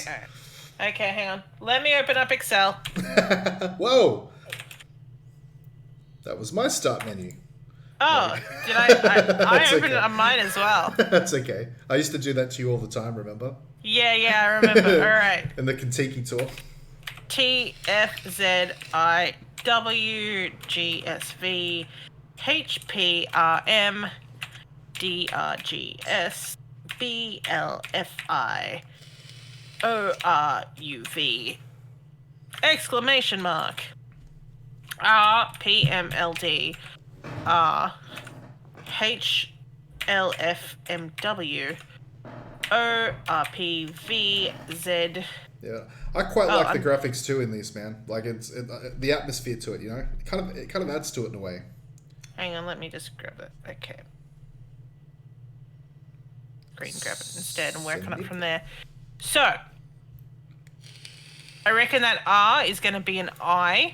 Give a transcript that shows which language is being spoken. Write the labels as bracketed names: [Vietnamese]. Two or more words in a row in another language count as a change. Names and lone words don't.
[English] Okay, hang on. Let me open up Excel. Whoa! That was my start menu. Oh, did I opened it on mine as well. That's okay. I used to do that to you all the time, remember? Yeah, I remember. All right. And the Kentucky tour. TFZIWGSV HPRM DRGS BLFI ORUV exclamation mark RPMLD HLFMW ORPVZ. Yeah, I quite like the graphics too in this, man. Like the atmosphere to it, you know. It kind of adds to it in a way. Hang on, let me just grab it. Okay. Great, and grab it instead and work on it from there. So, I reckon that R is going to be an I.